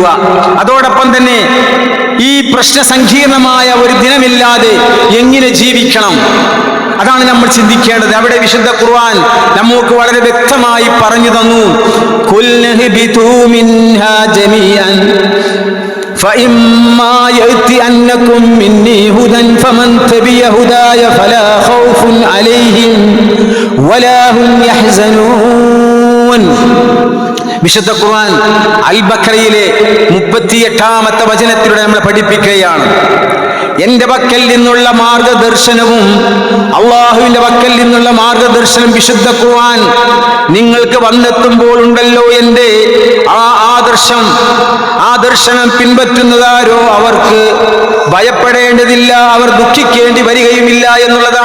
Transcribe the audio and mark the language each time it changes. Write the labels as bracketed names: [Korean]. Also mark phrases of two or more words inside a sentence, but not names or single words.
[Malayalam] അതോടൊപ്പം തന്നെ ഈ പ്രശ്ന സങ്കീർണമായ ഒരു ദിനമില്ലാതെ എങ്ങനെ ജീവിക്കണം, അതാണ് നമ്മൾ ചിന്തിക്കേണ്ടത്. അവിടെ വിശുദ്ധ ഖുർആൻ നമുക്ക് വളരെ വ്യക്തമായി പറഞ്ഞു തന്നു. [Arabic] فإما يأتينكم مني هدى فمن تبع هداي فلا خوف عليهم ولا هم يحزنون. [Malayalam] വിശുദ്ധ ഖുർആൻ അൽ ബഖറയിലെ 38-ാമത്തെ വചനത്തിലൂടെ നമ്മൾ പഠിപ്പിക്കുകയാണ്, എന്റെ പക്കൽ നിന്നുള്ള മാർഗദർശനവും അള്ളാഹുവിന്റെ പക്കൽ നിന്നുള്ള മാർഗദർശനം വിശുദ്ധ ഖുർആൻ നിങ്ങൾക്ക് വന്നെത്തുമ്പോൾ ഉണ്ടല്ലോ എന്റെ ആ ദർശനം പിൻപറ്റുന്നതാരോ അവർക്ക് ഭയപ്പെടേണ്ടതില്ല, അവർ ദുഃഖിക്കേണ്ടി വരികയുമില്ല എന്നുള്ളതാണ്.